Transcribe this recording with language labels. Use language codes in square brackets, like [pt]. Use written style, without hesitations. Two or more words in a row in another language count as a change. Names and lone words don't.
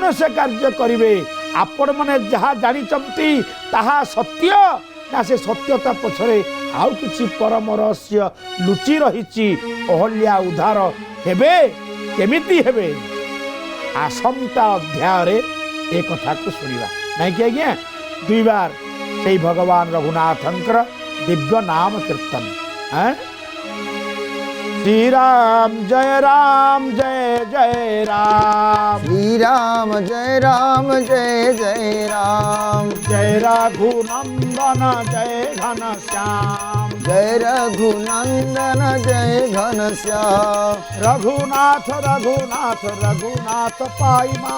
[or] ସେ କାର୍ଯ୍ୟ କରିବେ ଆପଣମାନେ ଯାହା ଜାଣିଛନ୍ତି ତାହା ସତ୍ୟ ନା ସେ ସତ୍ୟତା ପଛରେ ଆଉ କିଛି ପରମ ରହସ୍ୟ ଲୁଚି ରହିଛି ଅହଲ୍ୟା ଉଦ୍ଧାର ହେବେ କେମିତି ହେବେ ଆସନ୍ତା ଅଧ୍ୟାୟରେ ଏ କଥାକୁ ଶୁଣିବା ନାଇଁକି ଆଜ୍ଞା ଦୁଇବାର ସେଇ ଭଗବାନ ରଘୁନାଥଙ୍କର ଦିବ୍ୟ ନାମ କୀର୍ତ୍ତନ [sa] ଶ୍ରୀରାମ ଜୟ ରାମ ଜୟ ଜୟ ରାମ শ্রীরাম জয় রাম জয় জয় রাম জয় রঘুনন্দন জয় ঘনশ্যাম জয় রঘুনন্দন জয় ঘনশ্যাম রঘুনাথ রঘুনাথ রঘুনাথ পাই মাম